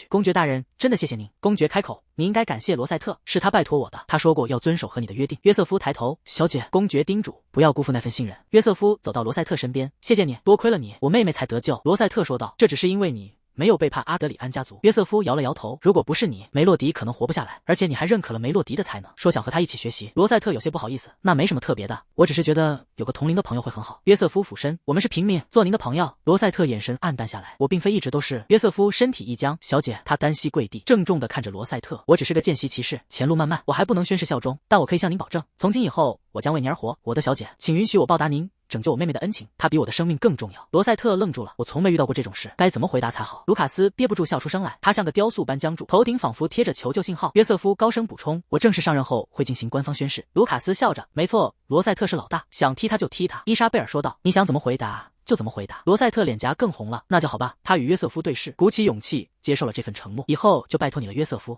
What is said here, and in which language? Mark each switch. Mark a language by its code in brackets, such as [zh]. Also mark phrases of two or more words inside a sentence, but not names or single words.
[zh] 公爵大人，真的謝謝您。公爵開口，你應該感謝羅塞特，是他拜託我的，他說過要遵守和你的約定。約瑟夫抬頭，小姐。公爵叮囑，不要辜負那份信任。約瑟夫走到羅塞特身邊，謝謝你，多虧了你，我妹妹才得救。羅塞特說道，這只是因為你沒有背叛阿德里安家族。約瑟夫搖了搖頭，如果不是你，梅洛迪可能活不下來，而且你還認可了梅洛迪的才能，說想和他一起學習。羅塞特有些不好意思，那沒什麼特別的，我只是覺得有個同齡的朋友會很好。約瑟夫俯身，我們是平民，做您的朋友。羅塞特眼神黯淡下來，我並非一直都是。約瑟夫身體一僵，小姐。他單膝跪地，鄭重地看着羅塞特，我只是個見習騎士，前路漫漫，我還不能宣誓效忠，但我可以向您保證，從今以後我將為您而活。我的小姐，請允許我報答您拯救我妹妹的恩情，她比我的生命更重要。羅塞特愣住了，我從沒遇到過這種事，該怎麼回答才好？盧卡斯憋不住笑出聲來，他像個雕塑般僵住，頭頂仿佛貼着求救信號。約瑟夫高聲補充，我正式上任後會進行官方宣誓。盧卡斯笑着，沒錯，羅塞特是老大，想踢他就踢他。伊莎貝爾說道，你想怎麼回答就怎麼回答。罗塞特臉頰更紅了，那就好吧。他与約瑟夫對視，鼓起勇气接受了這份承諾，以後就拜託你了，約瑟夫。